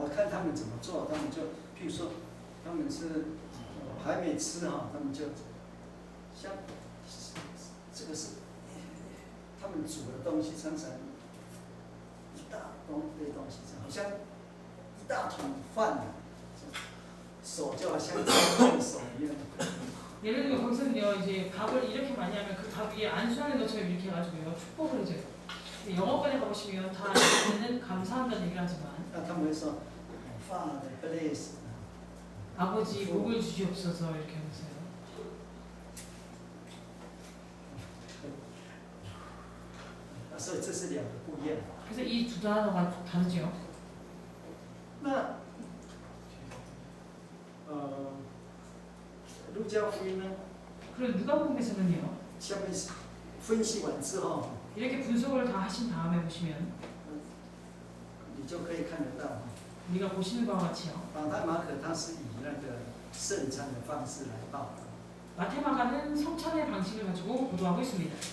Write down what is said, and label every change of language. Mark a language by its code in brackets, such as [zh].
[zh] 我看他们怎么做，他们就，譬如说，他们是还没吃哈，他们就像这个是他们煮的东西，常常一大堆东西，好像一大桶饭啊，手就好像烫手一样。 [ko] 예를 들면 거기서는요 이제 밥을 이렇게 많이 하면 그 밥 위에 안수하는 것처럼 이렇게 해가지고요 축복을 해줘요. 영어권에 가보시면 다 있는 감사한다는 얘기를 하지만 [zh] 他们会说 [en] Father bless。 [ko] 아버지 복을 주시옵소서 이렇게 하면서요. [zh] 所以这是两个不一样。 [ko] 그래서 이 두 단어가 다르죠. [zh] 那路加福音呢？ [ko] 그리고 누가복음에서는요. [zh] 下面分析完之后， [ko] 이렇게 분석을 다 하신 다음에 보시면 [zh] 你就可以看得到。 [ko] 우리가 보시는 바와 같이요. [zh] 马太、马可他是以那个圣餐的方式来报道。 [ko] 마테마가는 성찬의 방식을 가지고 보도하고 있습니다.